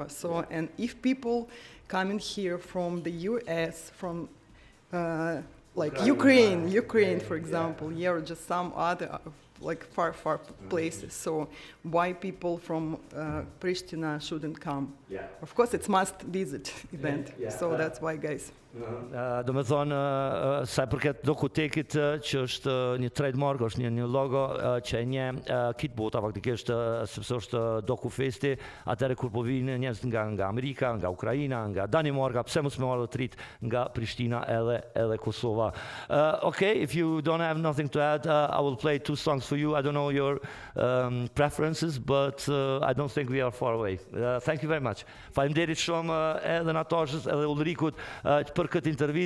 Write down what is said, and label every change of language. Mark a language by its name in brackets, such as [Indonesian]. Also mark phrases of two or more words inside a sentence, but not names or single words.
[English] So, and if people coming here from the US, from like Ukraine, for example, or just some other like far places. So why people from Pristina shouldn't come? Yeah. Of course, it's must visit event. So that's why, guys. [Albanian] Do të thonë, sa i përket DokuTech-it, që është një trademark, është një logo që e njeh këtë bota faktikisht, sepse është DokuFesti, atëherë kur po vinë njerëz nga Amerika, nga Ukraina, nga Danimarka, pse mos më marrë të rit nga Prishtina edhe Kosova. [English] Okay, if you don't have nothing to add, I will play 2 songs for you. I don't know your preferences, but I don't think we are far away. Thank you very much. [Albanian] Faleminderit shumë edhe Natashës edhe Ulrikut për këtë intervistë.